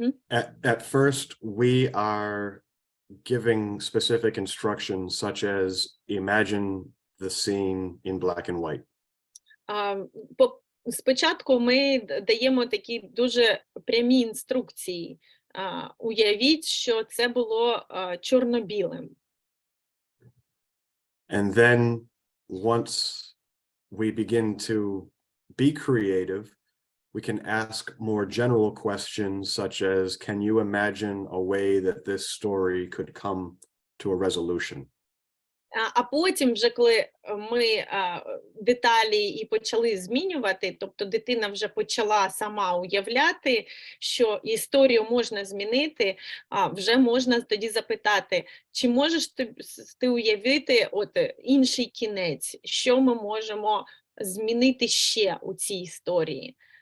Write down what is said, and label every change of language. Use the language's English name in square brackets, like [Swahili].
[English] At first, we are giving specific instructions, such as imagine the scene in black and white. [Ukrainian] Спочатку ми даємо такі дуже прямі інструкції. Уявіть, що це було чорно-білим. [English] And then once we begin to be creative, we can ask more general questions, such as, can you imagine a way that this story could come to a resolution? [Ukrainian] А потім вже, коли ми деталі і почали змінювати, тобто дитина вже почала сама уявляти, що історію можна змінити, вже можна тоді запитати, чи можеш ти уявити інший кінець, що ми можемо змінити ще у цій історії?